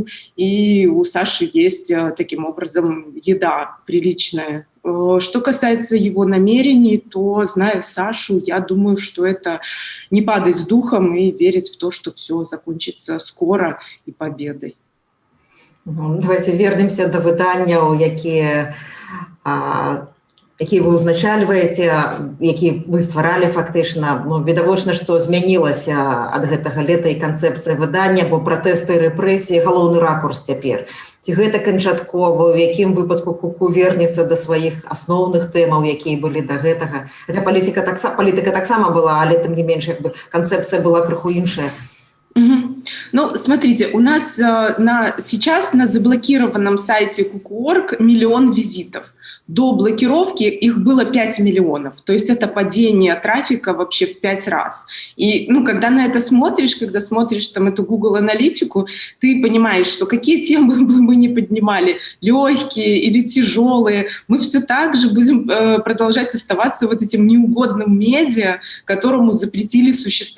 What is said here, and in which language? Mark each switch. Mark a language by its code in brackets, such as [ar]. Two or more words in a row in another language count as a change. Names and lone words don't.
[ru] И у Саши есть таким образом еда приличная. Что касается его намерений, то, зная Сашу, я думаю, что это не падать с духом и верить в то, что все закончится скоро и победой. Давайте вернемся [be] до выданняў, якія вы ўзначальваеце, які вы стваралі фактычна. Ну, відавочна, што змянілася ад гэтага лета і канцэпцыя выдання, бо пратэсты і рэпрэсіі галоўны ракурс цяпер. Ці гэта канчаткова, у якім выпадку Ку-ку вернецца да сваіх асноўных тэмаў, якія былі да гэтага. Хаця палітыка таксама была, але тым не менш, як бы канцэпцыя была крыху іншая. [ru] Ну, смотрите, у нас сейчас на заблокированном сайте Ку-ку.орг 1 миллион визитов. До блокировки их было 5 миллионов. То есть это падение трафика вообще в 5 раз. И ну, когда на это смотришь, когда смотришь там эту Google аналитику, ты понимаешь, что какие темы мы не поднимали, легкие или тяжелые, мы все так же будем продолжать оставаться вот этим неугодным медиа, которому запретили существовать в Беларуси.